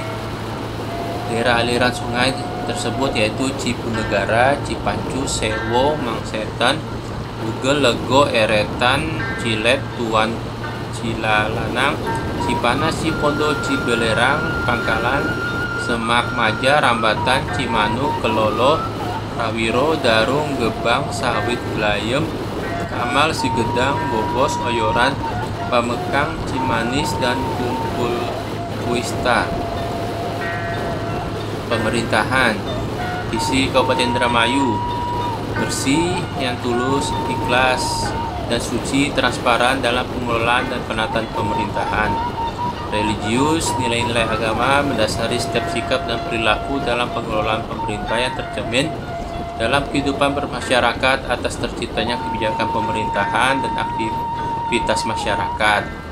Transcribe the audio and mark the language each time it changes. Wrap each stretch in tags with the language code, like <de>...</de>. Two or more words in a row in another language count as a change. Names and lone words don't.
<id>Daerah aliran sungai tersebut yaitu Cipunegara, Cipancu, Sewo, Mangsetan, Bugel, Lego, Eretan, Cilet, Tuan, Cilalanang, Cipanas, Cipondo, Cibelerang, Pangkalan, Semak, Maja, Rambatan, Cimanuk, Kelolo, Rawiro, Darung, Gebang, Sawit, Belayem, Kamal, Sigedang, Bobos, Oyoran, Pamekang, Cimanis, dan Kumpul Kuista. Pemerintahan. Visi Kabupaten Indramayu: bersih, yang tulus, ikhlas, dan suci, transparan dalam pengelolaan dan penataan pemerintahan. Religius, nilai-nilai agama mendasari setiap sikap dan perilaku dalam pengelolaan pemerintah yang tercermin dalam kehidupan bermasyarakat atas terciptanya kebijakan pemerintahan dan aktivitas masyarakat.</id>